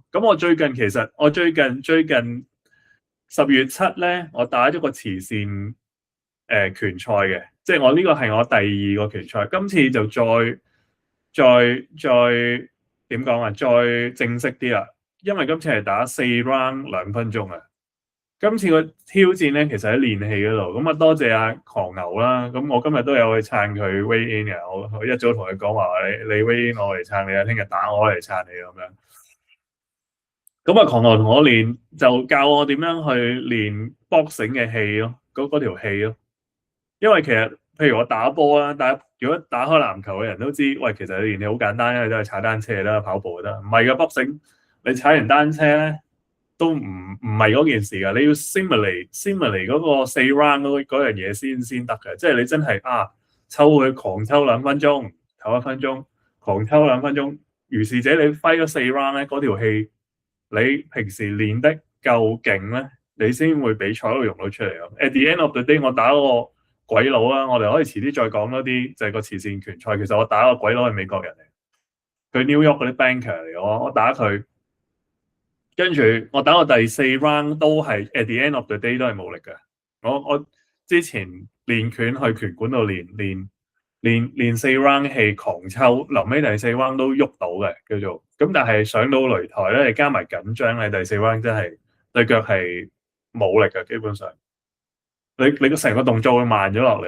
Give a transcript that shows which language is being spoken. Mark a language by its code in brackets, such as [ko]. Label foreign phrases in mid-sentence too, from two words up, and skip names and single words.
[yue] 咁我最近10月7咧，我打咗個慈善拳賽嘅，即係我呢個係我第2個拳賽。今次就再點講啊？再正式啲啦，因為今次係打4 round 2分鐘啊。今次個挑戰咧，其實喺練氣嗰度，咁多謝阿狂牛啦。咁我今日都有去撐佢 [en] weigh in [yue] 嘅，我一早同佢講話，你 [en] weigh in [yue] 我嚟撐你啊，聽日打我嚟撐你咁樣。咁狂牛同我練，就教我點樣去練 boxing 嘅氣咯，嗰條氣咯。因為其實譬如我打波啦，如果打開籃球嘅人都知，喂，其實你練氣好簡單，因為都係踩單車啦、跑步得。唔係噶 boxing，你踩完單車咧，都唔係嗰件事噶，你要 simulate 嗰個4 round 嗰樣嘢先得嘅，即係你真係抽佢狂抽2分鐘，唞1分鐘，狂抽2分鐘，如是者你揮咗4 round 咧，嗰條氣你平時練得夠勁咧，你先會比賽都用到出嚟咯。 [en] At the end of the day， [yue] 我打個鬼佬啊，我哋可以遲啲再講多啲，就係個慈善拳賽。其實我打個鬼佬係美國人嚟，佢 New York 嗰啲 banker 嚟，我打佢。跟住我打到第4 round 都係 [en] at the end of the day [yue] 都係冇力嘅。我之前練拳去拳館度練4 round 氣狂抽，臨尾第4 round 都喐到嘅叫做。咁但係上到擂台咧，你加埋緊張咧，第4 round 真係對腳係冇力嘅，基本上你個成個動作會慢咗落嚟。